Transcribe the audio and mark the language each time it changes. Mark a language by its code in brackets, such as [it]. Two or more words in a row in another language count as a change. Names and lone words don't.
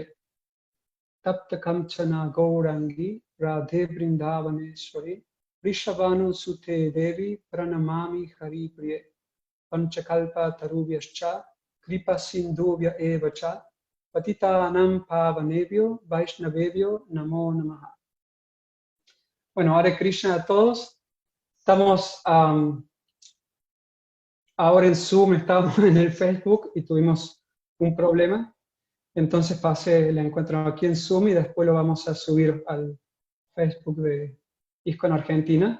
[sa] तप्तकाञ्चनगौराङ्गि राधे वृन्दावनेश्वरि वृषभानुसुते देवि प्रणमामि हरिप्रिये वाञ्छाकल्पतरुभ्यश्च कृपासिन्धुभ्य एव च पतितानां पावनेभ्यो वैष्णवेभ्यो नमो नमः. [es] Bueno, [sa] हरे कृष्ण [es] a todos. Estamos ahora en Zoom, estábamos en el Facebook y tuvimos un problema. Entonces pasé el encuentro aquí en Zoom y después lo vamos a subir al Facebook de ISKCON Argentina.